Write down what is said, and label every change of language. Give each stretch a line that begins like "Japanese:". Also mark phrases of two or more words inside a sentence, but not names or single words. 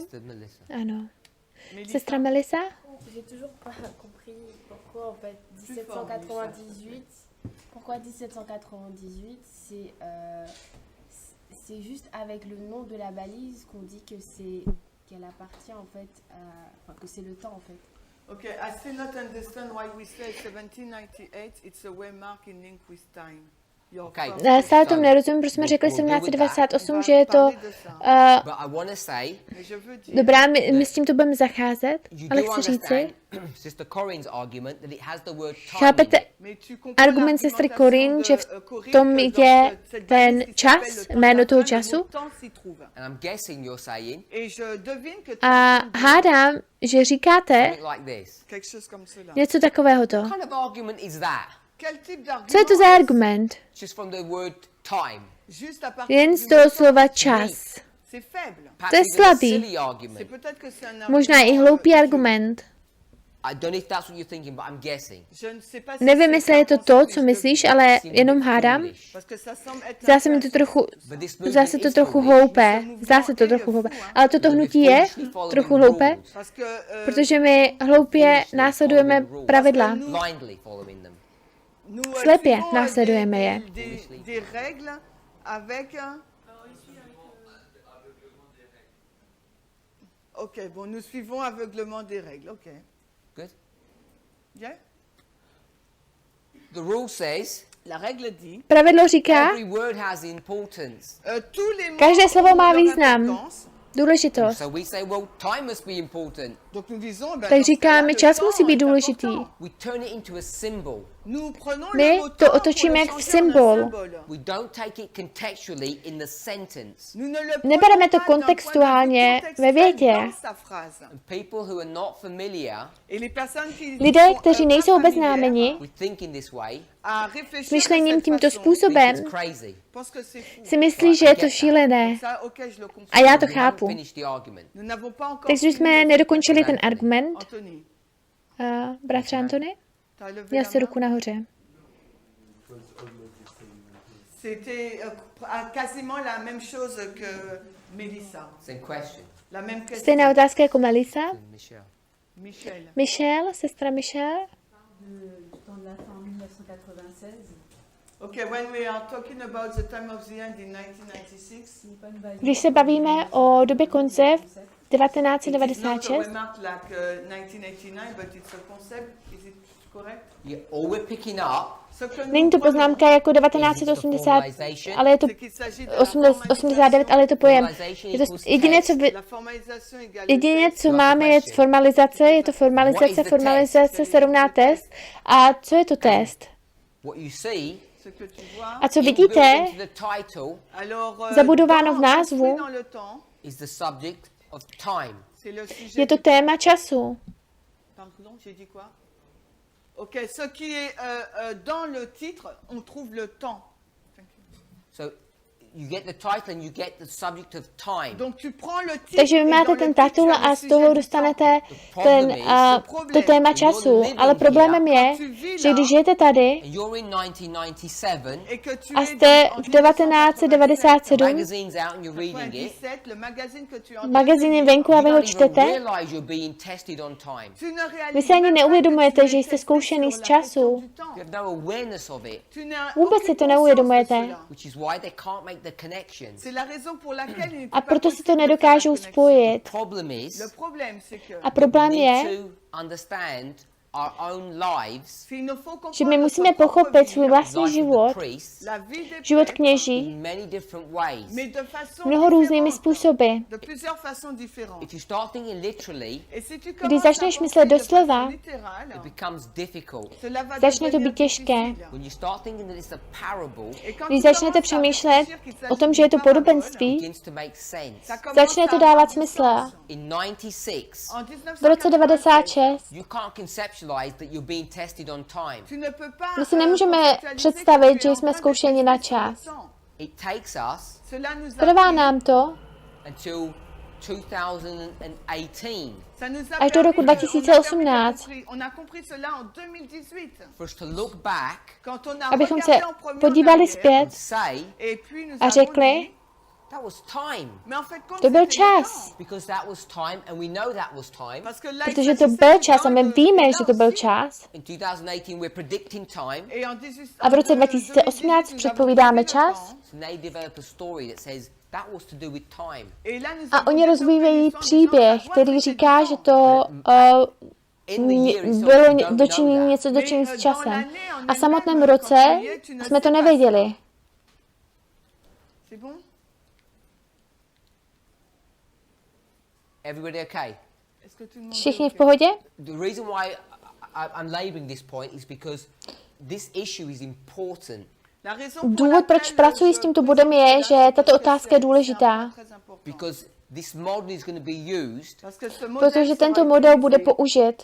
English: Sister Melissa.
Czech: Ano. Mélissa, Sestra Melissa?
French: J'ai toujours pas compris pourquoi en fait 1798. Pourquoi 1798 c'est juste avec le nom de la balise qu'on dit que qu'elle appartient en fait que c'est le temps en fait.
English: Okay, I still not understand why we say 1798. It's a waymark in link with time. Your Okay. first-
Czech: Stále tomu nerozumím, proč jsme řekli
English: We'll deal with 1798,
Czech: že je to...
English: But I want to say,
French: Mais je veux dire,
Czech: Dobrá, my s tím to budeme zacházet,
English: you
Czech: ale
English: do
Czech: chci říci,
English: understand Sister Corinne's argument that it has the word time in
Czech: chápete
English: it.
French: mais tu comprends
Czech: argument sestry
French: l'argumentation Corinne, de,
Czech: že v Corinne, tom
French: que
Czech: je
French: dans cette
Czech: ten
French: balise qui
Czech: čas,
French: s'appelle le temps de
Czech: jméno
French: la
Czech: toho
French: fin, le
Czech: času.
French: mot temps s'y trouve.
English: And I'm guessing you're saying
French: Et je devine que tu
Czech: A
French: as entendu
Czech: hádám, že říkáte
English: something like this.
French: quelque chose comme cela.
Czech: něco takového to.
English: What kind of argument is that?
French: Quel type d'argument?
Czech: Co je to za argument?
English: Just from the word time.
French: Juste à partir
Czech: Jen
French: du
Czech: z toho
French: mot
Czech: slova
French: temps.
Czech: čas.
French: C'est faible.
English: Perhaps
Czech: To je
English: even a
Czech: slabý.
English: silly
French: C'est
English: argument.
French: peut-être que c'est un
Czech: Možná i
French: argument,
Czech: hloupý
French: je-
Czech: argument.
English: I don't know if that's what you're thinking, but I'm guessing.
French: Je ne sais pas si
Czech: Nevím,
French: c'est
Czech: jestli je to
French: ça
Czech: to,
French: qu'on
Czech: co
French: se
Czech: myslíš,
French: dit.
Czech: ale
English: Seems a
Czech: jenom
English: bit
Czech: hádám.
English: foolish.
French: Parce que ça semble être
Czech: Zdá se mi to trochu,
English: But this
Czech: zdá se
English: movement
Czech: to
English: is
Czech: trochu
English: foolish.
Czech: hloupé. Zdá se to trochu hloupé. Ale toto hnutí je trochu hloupé,
French: Parce que
Czech: protože my hloupě následujeme pravidla.
English: Blindly following them.
French: nous
Czech: Slepě
French: suivons,
Czech: následujeme je.
French: des règles avec Ok, bon, nous suivons aveuglement des règles. Ok.
English: Good.
French: Bien.
English: The rule says
French: La règle dit
Czech: Pravidlo říká,
English: every word has importance.
French: tous les mots
Czech: každé slovo
French: ont
Czech: má
French: leur
Czech: význam,
French: importance.
Czech: důležitost.
English: So we say, well, time must be important.
French: Donc nous disons, ben,
Czech: Tak
French: dans ce
Czech: říkáme,
French: cas-là,
Czech: čas
French: le
Czech: musí
French: temps
Czech: být
French: est
Czech: důležitý.
French: important.
English: We turn it into a symbol.
French: Nous prenons
Czech: My
French: le mot
Czech: to
French: temps
Czech: otočíme
French: pour le
Czech: jak v
French: changer en un
Czech: symbol.
French: symbole.
English: We don't take it contextually in the sentence.
French: Nous ne le
Czech: Nebereme to
French: prenons pas d'un
Czech: kontextuálně
French: point de vue
Czech: ve větě.
French: contextuel dans sa phrase.
English: And people who are not familiar
French: Et les personnes qui
Czech: Lidé,
French: sont,
Czech: kteří
French: pas
Czech: nejsou
French: familières
Czech: obeznámeni
English: with thinking this way
French: à réfléchir
Czech: s myšlením
French: de cette
Czech: tímto
French: façon,
English: think
Czech: způsobem,
English: it's crazy.
French: pense que c'est fou.
Czech: si myslí, že je to šílené.
French: Ça, ok, je le comprends.
Czech: A já to
English: We haven't
Czech: chápu.
English: finished the argument.
French: Nous n'avons pas encore
Czech: Takže
French: fini
Czech: jsme
French: le-
Czech: nedokončili ten argument. Anthony, Bratře Antony,
French: t'as levé
Czech: měl
French: la
Czech: jsi
French: main?
Czech: ruku nahoře.
French: C'était quasiment la même chose que Mélissa.
English: Same question.
French: La même question.
Czech: Stejná otázka jako Melissa. Michelle. Michel. Michelle, sestra Michelle.
French: Du temps de la fin 1996,
English: Okay, when we are talking about the time of the end in 1996,
French: ce n'est pas une valise.
Czech: Když se bavíme o době konce v
English: it's not a 1996, remark like 1989, but it's a concept. Is it correct? Yeah, all we're picking up
French: Ce que nous
Czech: není to
French: prenons,
Czech: poznámka jako
English: is the
Czech: 1980,
English: formalization.
Czech: ale je to
French: c'est qu'il s'agit de la
Czech: 89, ale je to pojem.
English: Formalization
Czech: Je to
English: equals
Czech: jediné, co,
English: text.
French: La formalisation égale le
Czech: jedině,
French: texte.
Czech: co máme, je formalizace, je to formalizace, formalizace se rovná test. A co je to test?
English: What you see
French: Ce que tu vois.
Czech: A co
English: inbuilt
Czech: vidíte,
English: into the title
French: Alors,
Czech: zabudováno v
French: dans-
Czech: názvu,
French: inscrit dans le temps,
English: is the subject of time.
French: c'est le sujet
Czech: je to
French: du
Czech: téma času.
French: Pardon, j'ai dit quoi? Ok, ce qui est dans le titre, on trouve le temps.
English: So you get the title and you get the subject of time.
French: Donc tu prends le titre.
Czech: Takže vy
French: et
Czech: máte
French: dans le
Czech: ten
French: titre,
Czech: titul
French: tu as le
Czech: a z
French: sujet
Czech: toho
French: du
Czech: dostanete
English: problem
Czech: ten,
English: is-
Czech: to téma času. Ale problémem je, že když žijete tady
English: And you're in 1997,
French: temps. Et que tu
Czech: a
French: es
Czech: jste
French: en
Czech: v 1997,
English: magazine's out and you're reading it.
French: 97, le magazine que tu entends.
Czech: magazín je venku a
English: You
Czech: vy ho
English: don't even
Czech: čtete,
English: realize you're being tested on time.
French: Tu ne réalises
Czech: vy si ani
French: même pas
Czech: neuvědomujete,
French: que tu
Czech: že
French: es
Czech: jste
French: testé
Czech: zkoušený
French: sur
Czech: z
French: la
Czech: času.
French: question du temps.
English: You have no awareness of it,
French: Tu n'as
Czech: Vůbec
French: aucune
Czech: si to
French: conscience
Czech: neuvědomujete.
French: de cela.
English: which is why they can't make the connections.
French: C'est la raison pour laquelle il n'est
Czech: A
French: pas
Czech: proto si to
French: possible de faire la
Czech: nedokážou
French: connexion.
Czech: spojit.
English: Problem is,
French: Le problème, c'est que
Czech: A problém
English: we
Czech: je,
English: need to understand our own lives,
Czech: že my musíme pochopit svůj vlastní
English: life of
Czech: život,
English: the priests,
French: la vie des
Czech: život
French: prêtres,
Czech: kněží,
English: in many different ways.
French: mais de façon
Czech: mnoho různými
French: différente,
Czech: způsoby.
French: de plusieurs façons différentes.
English: If you start thinking literally,
French: Et si tu
Czech: Když
French: commences
Czech: začneš
French: à
Czech: myslet
French: penser de façon
Czech: doslova,
French: littérale,
English: it becomes difficult.
French: cela va
Czech: začne to
French: devenir
Czech: být těžké.
French: difficile.
English: When you start thinking that it's a parable,
French: Et quand
Czech: Když
French: tu
Czech: začnete
French: commences à
Czech: přemýšlet
French: réfléchir qu'il s'agit
Czech: o tom, že je to
French: d'une parabole,
Czech: podobenství,
English: it begins to make sense.
French: ça commence
Czech: začne to
French: à
Czech: dávat
French: avoir du
Czech: smysl.
French: sens.
English: In 96,
French: En
Czech: V roce 96
English: you can't conceptualize that you're being tested on time.
French: tu ne peux pas,
Czech: my si nemůžeme
French: conceptualiser
Czech: představit,
French: que tu
Czech: že
French: es en
Czech: jsme
French: train de
Czech: zkoušeni na
French: tester sur le
Czech: čas.
French: temps.
English: It takes us
French: Cela nous a
Czech: Trvá
French: pris-
Czech: nám to
English: until 2018
French: ça nous a
Czech: až do roku
French: permis de-
Czech: 2018.
French: On a compris cela en 2018.
English: for us to look back
French: Quand on a
Czech: Abychom se
French: regardé en premier en
Czech: podívali
French: arrière,
Czech: zpět
English: and say,
French: et puis nous
Czech: a
French: avons
Czech: řekli,
French: dit,
English: that was time.
French: mais en fait, compte,
Czech: to byl
French: c'était le
Czech: čas.
French: temps.
English: Because that was time, and we know that was time.
French: Parce que là, il
Czech: Protože to
French: s'agissait
Czech: byl
French: du
Czech: čas a my
French: temps de-
Czech: víme,
French: là
Czech: že to byl
French: aussi.
Czech: čas.
English: In 2018, we're predicting time.
French: Et en 18
Czech: A v roce 2018 předpovídáme čas.
English: So they develop a story that says that was to do with time.
French: Et là, nous
Czech: A
French: avons
Czech: oni
French: développé
Czech: rozvíjejí
French: l'histoire en
Czech: příběh,
French: disant,
Czech: který
French: ça doit
Czech: říká,
French: traiter
Czech: že
French: du
Czech: to
French: temps.
English: In the year itself,
Czech: bylo
English: you don't know
Czech: dočinění
English: that.
Czech: něco dočinění
French: Mais,
Czech: s
French: dans
Czech: časem.
French: l'année, en
Czech: A v samotném
French: elle-même,
Czech: roce
French: quand tu y es, tu ne
Czech: jsme to
French: sais pas
Czech: nevěděli.
French: ça. C'est bon?
English: Everybody okay?
French: Est-ce que tout le monde
Czech: Všichni
French: est
Czech: v
French: OK?
Czech: pohodě?
English: The reason why I'm laboring this point is because this issue is important.
French: La raison pour
Czech: Důvod,
French: laquelle
Czech: proč pracuji s
French: je
Czech: tímto
French: présente
Czech: bodem, je,
French: cela,
Czech: že
French: c'est
Czech: tato
French: parce que
Czech: otázka je
French: c'est un
Czech: důležitá.
French: point très important.
English: Because this model is going to be used
French: Parce que ce modèle
Czech: Protože
French: sera
Czech: tento model bude
French: utilisé
Czech: použit